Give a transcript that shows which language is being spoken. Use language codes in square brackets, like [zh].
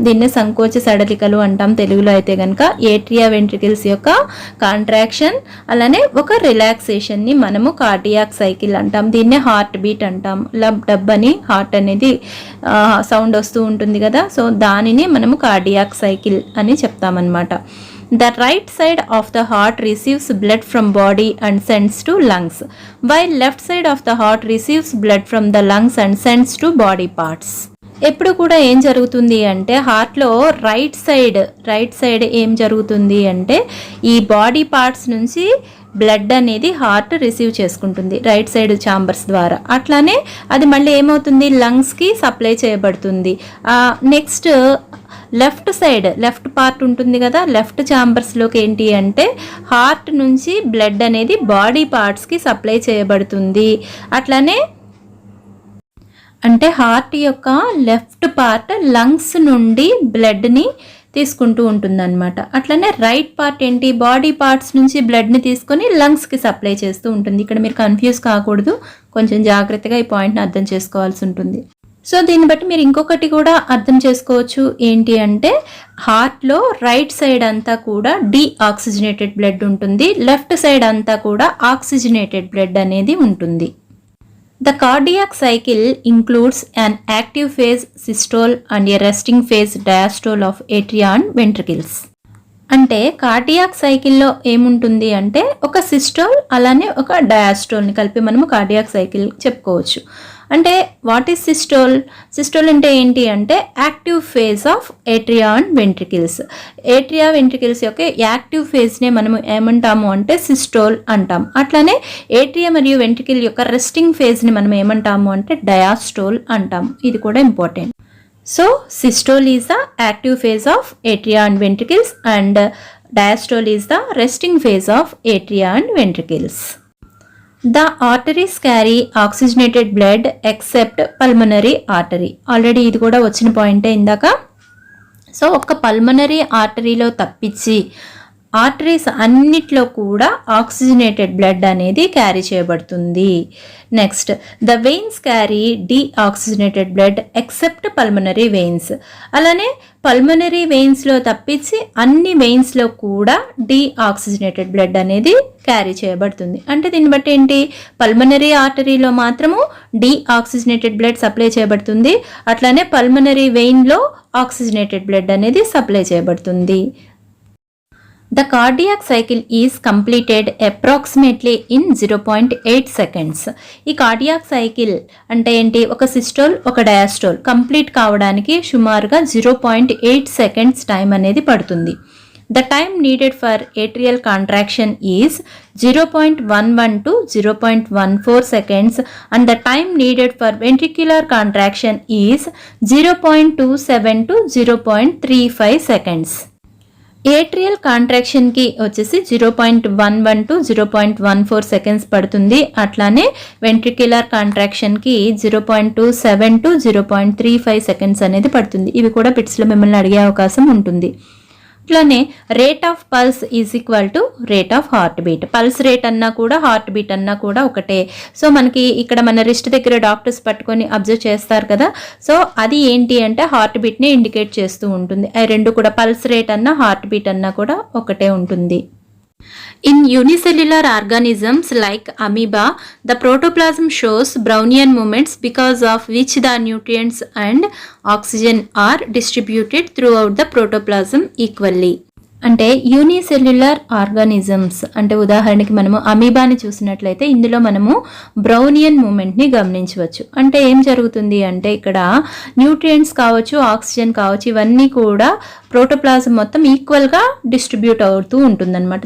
[te] దీన్ని సంకోచ సడలికలు అంటాం తెలుగులో అయితే కనుక. ఏట్రియా వెంట్రికిల్స్ యొక్క కాంట్రాక్షన్ అలానే ఒక రిలాక్సేషన్ ని మనము కార్డియాక్ సైకిల్ అంటాం. దీన్నే హార్ట్ బీట్ అంటాం. లబ్ డబ్ అని హార్ట్ అనేది సౌండ్ వస్తూ ఉంటుంది కదా, సో దానిని మనము కార్డియాక్ సైకిల్ అని చెప్తామన్నమాట. [en] The right side of the heart receives blood from body and sends to lungs, while left side of the heart receives blood from the lungs and sends to body parts. [te] ఎప్పుడు కూడా ఏం జరుగుతుంది అంటే హార్ట్లో right side ఏం జరుగుతుంది అంటే ఈ బాడీ పార్ట్స్ నుంచి బ్లడ్ అనేది హార్ట్ రిసీవ్ చేసుకుంటుంది రైట్ సైడ్ ఛాంబర్స్ ద్వారా. అట్లానే అది మళ్ళీ ఏమవుతుంది, లంగ్స్కి సప్లై చేయబడుతుంది. నెక్స్ట్ లెఫ్ట్ పార్ట్ ఉంటుంది కదా, లెఫ్ట్ ఛాంబర్స్లోకి ఏంటి అంటే హార్ట్ నుంచి బ్లడ్ అనేది బాడీ పార్ట్స్కి సప్లై చేయబడుతుంది. అట్లానే అంటే హార్ట్ యొక్క లెఫ్ట్ పార్ట్ లంగ్స్ నుండి బ్లడ్ని తీసుకుంటూ ఉంటుందన్నమాట. అట్లనే రైట్ పార్ట్ ఏంటి, బాడీ పార్ట్స్ నుంచి బ్లడ్ని తీసుకొని లంగ్స్కి సప్లై చేస్తూ ఉంటుంది. ఇక్కడ మీరు కన్ఫ్యూజ్ కాకూడదు, కొంచెం జాగ్రత్తగా ఈ పాయింట్ని అర్థం చేసుకోవాల్సి ఉంటుంది. సో దీన్ని బట్టి మీరు ఇంకొకటి కూడా అర్థం చేసుకోవచ్చు, ఏంటి అంటే హార్ట్లో రైట్ సైడ్ అంతా కూడా డీఆక్సిజనేటెడ్ బ్లడ్ ఉంటుంది, లెఫ్ట్ సైడ్ అంతా కూడా ఆక్సిజనేటెడ్ బ్లడ్ అనేది ఉంటుంది. [en] The cardiac cycle includes an active phase systole and a resting phase diastole of atria and ventricles. [te] అంటే కార్డియాక్ సైకిల్లో ఏముంటుంది అంటే ఒక సిస్టోల్ అలానే ఒక డయాస్టోల్ని కలిపి మనము కార్డియాక్ సైకిల్ చెప్పుకోవచ్చు. [en] అంటే what is systole [te] అంటే ఏంటి అంటే [en] Active phase of atria and ventricles. [te] Atria ventricles యొక్క యాక్టివ్ ఫేజ్నే మనము ఏమంటాము అంటే సిస్టోల్ అంటాం. అట్లానే ఏట్రియా మరియు వెంట్రికిల్ యొక్క రెస్టింగ్ ఫేజ్ని మనం ఏమంటాము అంటే డయాస్టోల్ అంటాం. ఇది కూడా important. [en] So systole is the active phase of atria and ventricles and diastole is the resting phase of atria and ventricles. The arteries carry oxygenated blood except pulmonary artery. [te] Already ఇది కూడా వచ్చిన పాయింటే ఇందాక. So ఒక pulmonary ఆర్టరీలో తప్పించి arteries అన్నిట్లో కూడా oxygenated blood అనేది క్యారీ చేయబడుతుంది. [en] Next, the veins carry deoxygenated blood except pulmonary veins. [te] అలానే పల్మనరీ వెయిన్స్లో తప్పించి అన్ని వెయిన్స్లో కూడా డీఆక్సిజనేటెడ్ బ్లడ్ అనేది క్యారీ చేయబడుతుంది. అంటే దీన్ని బట్టి ఏంటి, పల్మనరీ ఆర్టరీలో మాత్రము డీఆక్సిజనేటెడ్ బ్లడ్ సప్లై చేయబడుతుంది, అట్లానే పల్మనరీ వెయిన్లో ఆక్సిజనేటెడ్ బ్లడ్ అనేది సప్లై చేయబడుతుంది. [en] The cardiac cycle is completed approximately in 0.8 seconds. [te] ఈ కార్డియాక్ సైకిల్ అంటే ఏంటి, ఒక సిస్టోల్ ఒక డయాస్టోల్ కంప్లీట్ కావడానికి సుమారుగా 0.8 సెకండ్స్ టైం అనేది పడుతుంది. [en] The time needed for atrial contraction is 0.11 to 0.14 seconds and the time needed for ventricular contraction is 0.27 to 0.35 seconds. [te] Atrial కాంట్రాక్షన్కి వచ్చేసి 0.11 టు 0.14 సెకండ్స్ పడుతుంది. అట్లానే వెంట్రిక్యులర్ కాంట్రాక్షన్కి 0.27 టు 0.35 సెకండ్స్ అనేది పడుతుంది. ఇవి కూడా బిట్స్లో మిమ్మల్ని అడిగే అవకాశం ఉంటుంది. అట్లానే [en] Rate of pulse is equal to rate of heart beat. [te] Pulse rate అన్నా కూడా హార్ట్ బీట్ అన్నా కూడా ఒకటే. సో మనకి ఇక్కడ మన రిస్ట్ దగ్గర డాక్టర్స్ పట్టుకొని అబ్జర్వ్ చేస్తారు కదా, సో అది ఏంటి అంటే హార్ట్ బీట్ని ఇండికేట్ చేస్తూ ఉంటుంది. అవి రెండు కూడా పల్స్ రేట్ అన్నా హార్ట్ బీట్ అన్నా కూడా ఒకటే ఉంటుంది. [en] In unicellular organisms like amoeba, the protoplasm shows Brownian movements because of which the nutrients and oxygen are distributed throughout the protoplasm equally. [te] అంటే యూనిసెల్యులర్ ఆర్గానిజమ్స్ అంటే ఉదాహరణకి మనము అమీబాని చూసినట్లయితే ఇందులో మనము బ్రౌనియన్ మూమెంట్ని గమనించవచ్చు. అంటే ఏం జరుగుతుంది అంటే ఇక్కడ న్యూట్రియంట్స్ కావచ్చు, ఆక్సిజన్ కావచ్చు, ఇవన్నీ కూడా ప్రోటోప్లాజం మొత్తం ఈక్వల్గా డిస్ట్రిబ్యూట్ అవుతూ ఉంటుందన్నమాట.